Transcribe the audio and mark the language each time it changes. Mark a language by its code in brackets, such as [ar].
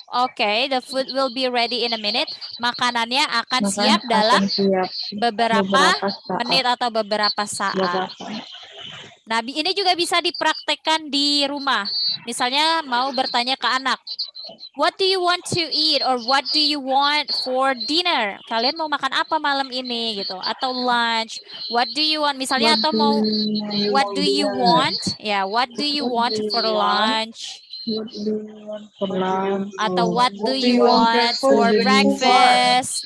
[en] Okay, the food will be ready in a minute. [id] Makanannya akan siap dalam beberapa menit atau beberapa saat. Nah, ini juga bisa dipraktekkan di rumah. Misalnya mau bertanya ke anak, [en] what do you want to eat or what do you want for dinner? [id] Kalian mau makan apa malam ini gitu? [en] Atau lunch? What do you want? [id] Misalnya atau mau [en] what do you want? Ya, what do you want for lunch? Atau what do you want for breakfast?